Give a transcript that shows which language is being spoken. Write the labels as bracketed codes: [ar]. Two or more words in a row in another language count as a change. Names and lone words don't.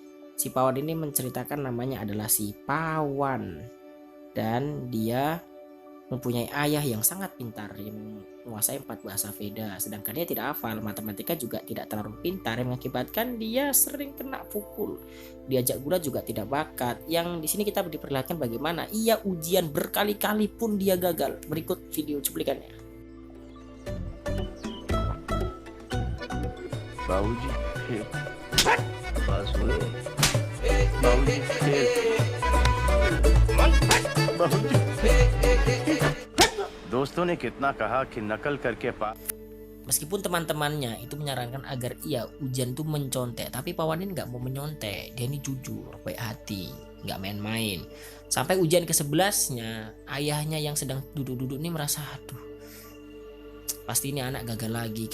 [id] Si Pawan ini menceritakan namanya adalah si Pawan, dan dia mempunyai ayah yang sangat pintar yang menguasai 4 bahasa Veda, sedangkan dia tidak hafal matematika, juga tidak terlalu pintar, yang mengakibatkan dia sering kena pukul. Diajak gula juga tidak bakat. Yang di sini kita diperlihatkan bagaimana ia ujian berkali-kali pun dia gagal. Berikut video cuplikannya. [hi] बाबूजी पास हुए बाबूजी बाबूजी दोस्तों ने कितना कहा कि नकल करके [id] Meskipun teman-temannya itu menyarankan agar ia ujian tuh mencontek, tapi Pawan ini nggak mau menyontek. Dia ini jujur, baik hati, nggak main-main. Sampai ujian ke-11-nya, ayahnya yang sedang duduk-duduk ini merasa, aduh, pasti ini anak gagal lagi.